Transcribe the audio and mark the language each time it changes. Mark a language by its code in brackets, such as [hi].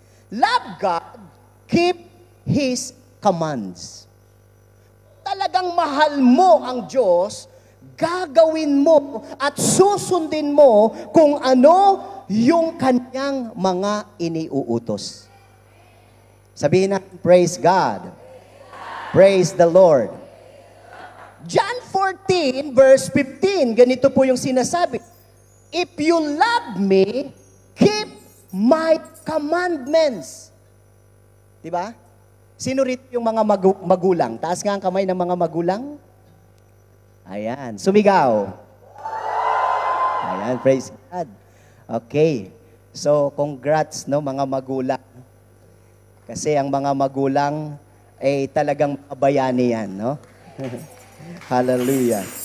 [en] Love God, keep His commands. [tl] Talagang mahal mo ang Diyos, gagawin mo at susundin mo kung ano yung kanyang mga iniuutos. Sabihin natin, [en] praise God. Praise the Lord. [tl] John 14, verse 15, ganito po yung sinasabi. [en] If you love me, keep my commandments. [tl] Diba? Sino rito yung mga magulang? Taas nga ang kamay ng mga magulang. Ayan, sumigaw. Ayan, [en] praise God. [tl] Okay. So, congrats, no, mga magulang. Kasi ang mga magulang ay talagang bayani yan, no? Hallelujah.